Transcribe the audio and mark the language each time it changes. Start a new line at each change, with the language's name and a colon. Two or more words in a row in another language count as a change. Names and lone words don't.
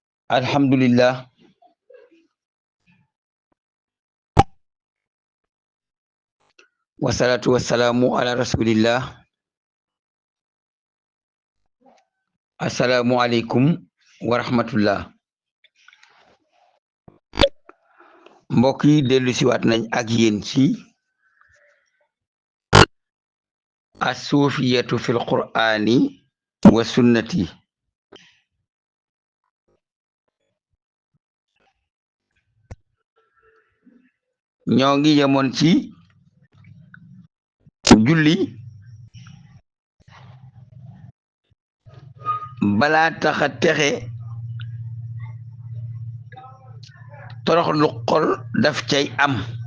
Arabic: الحمد لله والصلاة والسلام على رسول الله. السلام عليكم ورحمة الله.
Wolof: Mbokk yi dellu siwaat nañ ak yéen ci
Arabic: الصوفية في القرآن والسنة.
Wolof: ñoo ngi yemoon ci julli balaa taxa texe toroxlu xol daf cay am.